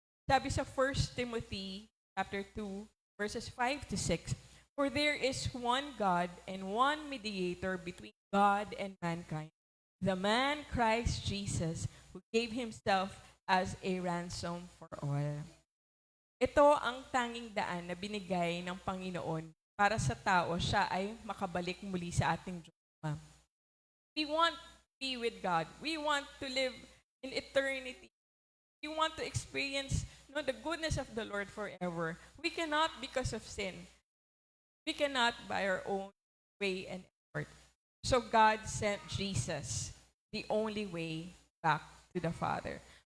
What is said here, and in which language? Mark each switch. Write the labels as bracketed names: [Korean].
[English] Sabi sa 1 Timothy chapter 2, verses 5 to 6, for there is one God and one mediator between God and mankind, the man Christ Jesus, who gave Himself as a ransom for all. [Filipino] Ito ang tanging daan na binigay ng Panginoon para sa tao siya ay makabalik muli sa ating Diyos. [English] We want to be with God. We want to live in eternity. We want to experience the goodness of the Lord forever. We cannot because of sin. We cannot by our own way and effort. So God sent Jesus, the only way back to the Father.